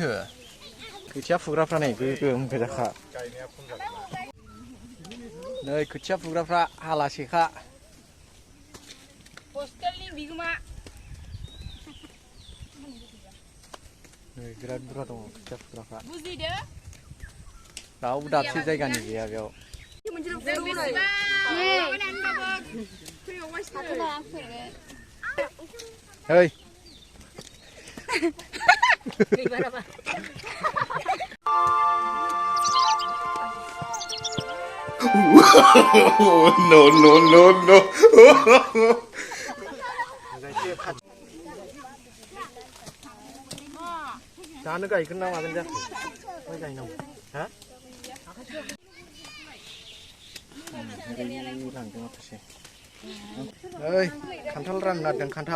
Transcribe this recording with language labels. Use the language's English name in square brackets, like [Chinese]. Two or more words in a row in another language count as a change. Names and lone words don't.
[Bodo] खोथिया फुग्राफ्रा नै गोगोम गोजाखा। नै खोथिया फुग्राफ्रा हालासेखा। नै बिराद बुरजा दङ खोथिया फुग्राफ्रा। रावबो दाबसे जायगानि गैया बेयाव। Hey. [English] No no no no. [Bodo] जानो गायगोन ना मागोन जाखो? माइ गायनांगौ। हा? लांदों माखासे। ओइ खान्थाल राननो नागिरदों खान्थाल।